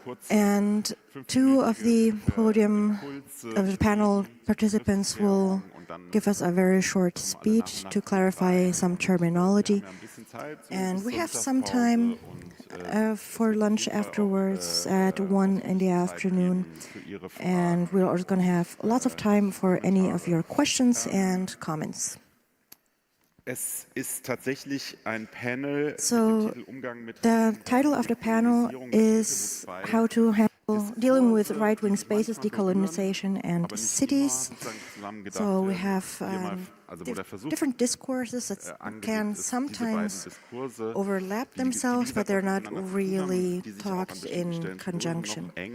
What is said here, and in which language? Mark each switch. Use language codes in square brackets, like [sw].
[en] And two of the panel participants will give us a very short speech to clarify some terminology. And we have some time for lunch afterwards at 1 in the afternoon. And we're also going to have lots of time for any of your questions and comments. [de] Es ist tatsächlich ein Panel [en] So the title of the panel is How to Handle Dealing with Right-Wing Spaces, Decolonization and Cities. So we have different discourses that can sometimes overlap themselves, but they're not really talked in conjunction.